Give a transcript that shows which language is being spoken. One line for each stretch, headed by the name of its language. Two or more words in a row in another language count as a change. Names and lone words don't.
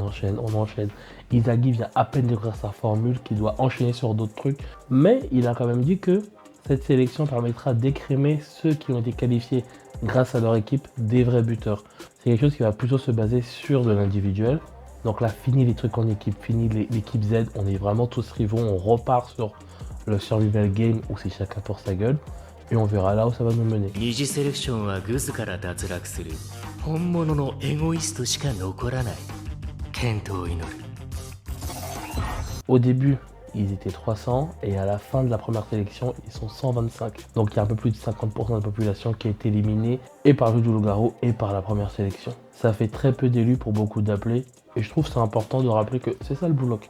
French: Izagi vient à peine d'écrire sa formule qui doit enchaîner sur d'autres trucs, mais il a quand même dit que cette sélection permettra d'écrémer ceux qui ont été qualifiés grâce à leur équipe des vrais buteurs. C'est quelque chose qui va plutôt se baser sur de l'individuel. Donc là, fini les trucs en équipe, fini l'équipe Z, on est vraiment tous rivaux, on repart sur le survival game où c'est chacun pour sa gueule et on verra là où ça va nous mener.
Japanese: 二次セレクションはグズから脱落する本物のエゴイストしか残らない。健闘を祈る。
French: Au début, ils étaient 300 et à la fin de la première sélection, ils sont 125. Donc il y a un peu plus de 50% de la population qui a été éliminée et par le jeu du loup-garou et par la première sélection. Ça fait très peu d'élus pour beaucoup d'appelés. Et je trouve que c'est important de rappeler que c'est ça le Blue Lock.